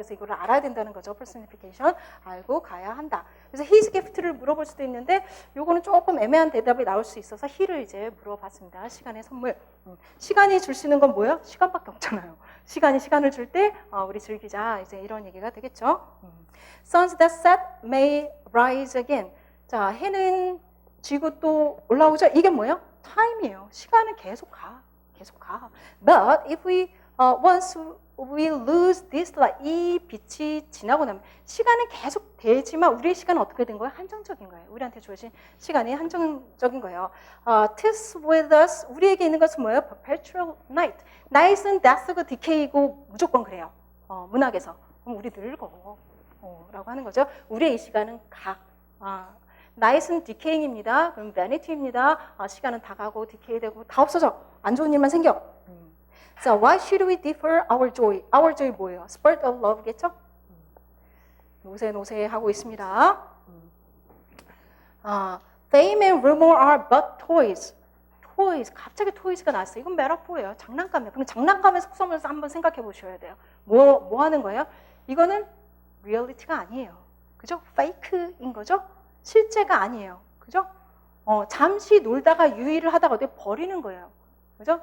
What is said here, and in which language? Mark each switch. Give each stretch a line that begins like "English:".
Korean: 그래서 이걸 알아야 된다는 거죠. personification 알고 가야 한다. 그래서 his gift를 물어볼 수도 있는데 요거는 조금 애매한 대답이 나올 수 있어서 he를 이제 물어봤습니다. 시간의 선물. 시간이 줄 수 있는 건 뭐예요? 시간밖에 없잖아요. 시간이 시간을 줄 때 우리 즐기자 이제 이런 얘기가 되겠죠.
English: Suns that set may rise again.
Korean: 자, 해는 지고 또 올라오죠. 이게 뭐예요? time이에요. 시간은 계속 가. 계속 가.
English: But if we once we lose this light,
Korean: 이 빛이 지나고 나면 시간은 계속 되지만 우리의 시간은 어떻게 된 거예요? 한정적인 거예요. 우리한테 주어진 시간이 한정적인 거예요.
English: Tis with us,
Korean: 우리에게 있는 것은 뭐예요?
English: Perpetual night.
Korean: Night은 death고 decay고 무조건 그래요. 문학에서. 그럼 우리 늙어. 라고 하는 거죠. 우리의 이 시간은 night은 decaying입니다. 그럼 vanity입니다. 시간은 다 가고 decay되고 다 없어져. 안 좋은 일만 생겨.
English: So why should we defer our joy? Our joy
Korean: 뭐예요?
English: Spurt of love겠죠?
Korean: 노세 하고 있습니다.
English: Fame and rumor are but toys.
Korean: toys, 갑자기 toys가 나왔어요. 이건 메타포예요. 장난감이에요. 그럼 장난감의 속성을 한번 생각해 보셔야 돼요. 뭐 하는 거예요? 이거는 리얼리티가 아니에요. 그죠? 페이크인 거죠? 실제가 아니에요. 그죠? 잠시 놀다가 유의를 하다가 어디 버리는 거예요. 그죠?